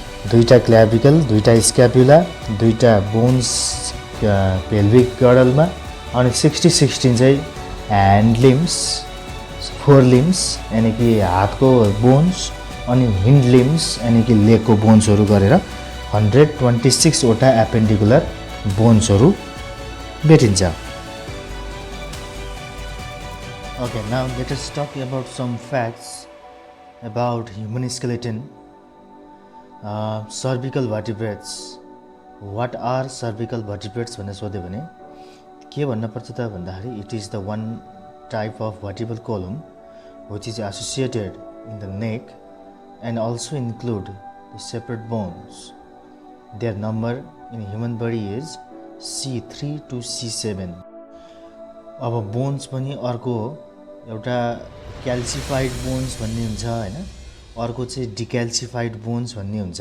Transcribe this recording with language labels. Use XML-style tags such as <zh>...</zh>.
<ne>दुईटा क्ल्याभिकल दुईटा स्क्यापुला दुईटा बोन्स पेल्भिक गडलमा अनि 16 चाहिँ ह्यान्ड लिम्स 4 लिम्स यानि कि हातको बोन्स अनि हिन्ड लिम्स यानि कि लेगको बोन्सहरू गरेर 126 वटा एपेन्डिकुलर बोन्सहरू भेटिन्छ।</ne> <en>Okay, now let us talk about some facts about human skeleton. Cervical vertebrates. What are cervical vertebrates</en> <ne>भनेर सोध्यो भने के भन्न पर्छ त भन्दाखेरि</ne> <en>it is the one type of vertebral column which is associated in the neck and also include the separate bones. Their number in human body is C3 to C7.</en> <ne>अब bones पनि अर्को एउटा क्याल्सिफाइड बोन्स भन्ने हुन्छ हैन, अर्को चाहिँ डिक्याल्सिफाइड bones भन्ने हुन्छ।</ne>